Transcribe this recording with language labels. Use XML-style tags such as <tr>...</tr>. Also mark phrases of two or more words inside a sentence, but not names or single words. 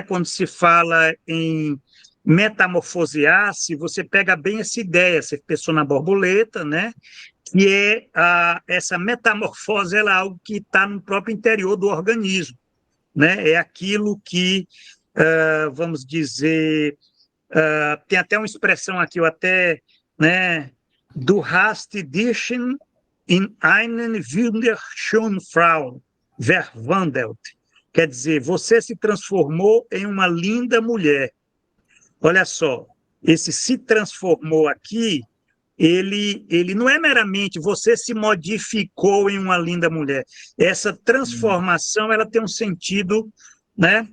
<pt>Quando se fala em metamorfosear, se você pega bem essa ideia, você pensou na borboleta, né? Que é essa metamorfose, ela é algo que está no próprio interior do organismo, né? É aquilo que, vamos dizer, tem até uma expressão aqui, eu até, né?</pt> <de>Du hast dich in einen wunderschönen Frau verwandelt.</de> <pt>Quer dizer, você se transformou em uma linda mulher. Olha só, esse se transformou aqui, ele não é meramente você se modificou em uma linda mulher. Essa transformação, ela tem um sentido, né?</pt>